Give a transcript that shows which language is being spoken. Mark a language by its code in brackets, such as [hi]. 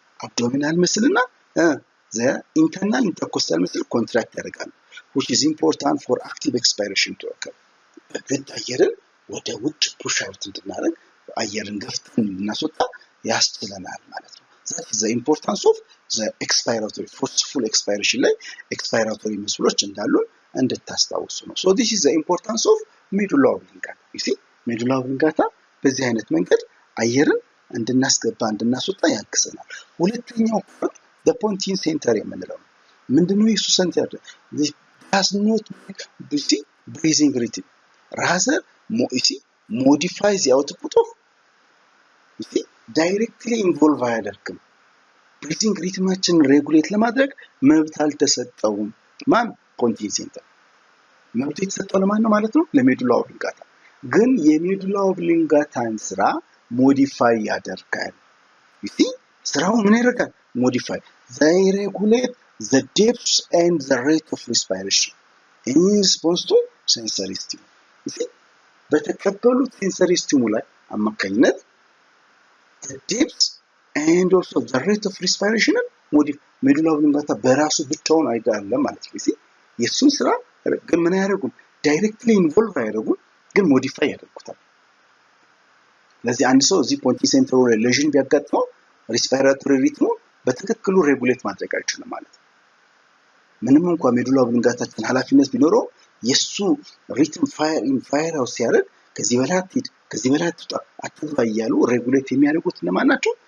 [am] አብዶሚናል መስልና ዘ ኢንተርናል ኢንተርኮስታል መስል ኮንትራክት ያደርጋሉ [en] which is important for active expiration to occur። [am] በግድ አየርን ወደ ውጭ ፑሽ አውት እንድናደርግ አየርን ገፍተን እንድናስወጣ ያስችለናል ማለት ነው። that is the importance of the expiratory forceful expiration ላይ ኤክስፓይራቶሪ መስሎች እንዳሉ እንድታስታውሱ ነው። [en] so this is the importance of medulla oblongata። [am] medulla oblongata በዚህ አይነት መንገድ አየርን እንድናስገባ እንድናስወጣ ያግዘናል። ሁለተኛው ፓርት the pontine center የምንለው ነው። ምንድነው የሱ ሴንተር? [en] does not make breathing rhythm rather modifies the output of directly involve [am] አያደርግም። ብሪዚንግ ሪትማችን ሬጉሌት ለማድረግ መብት አልተሰጠውም። ማን? ፖንቲን ሴንተር። መብት የተሰጠው ለማን ነው ማለት ነው? ለሜዱላ ኦብሊንጋታ። ግን የሜዱላ ኦብሊንጋታን ስራ ሞዲፋይ ያደርጋል። ስራው ምን ያደርጋል? [en] ሞዲፋይ they regulate the depth and the rate of respiration in response to sensory stimuli። [am] በተቀበሉት ሴንሰሪ ስቲሙላይ አማካኝነት [en] the depth and also the rate of respiration [am] ሜዱላ ኦብሊንጋታ በራሱ ብቻውን አይደለም ማለት ነው። የሱን ስራ ግን ምን ያደርጉን? ዳይሬክትሊ ኢንቮልቭ አያደርጉም፣ ግን ሞዲፋይ ያደርጉታል። ለዚህ አንድ ሰው እዚህ ፖንቲን ሴንተሩ ላይ ሌዥን ቢያጋጥመው ሪስፓይራቶሪ ሪትሙ በትክክሉ ሬጉሌት ማድረግ አይችልም ማለት ነው። ምንም እንኳን ሜዱላ ኦብሊንጋታችን ኃላፊነት ቢኖረው የሱ ሪትም ፋየር አውት ሲያደርግ ከዚህ በላይ አትሂድ፣ ከዚህ በላይ አትውጣ፣ አትግባ እያሉ ሬጉሌት የሚያደርጉት ለማን ናቸው?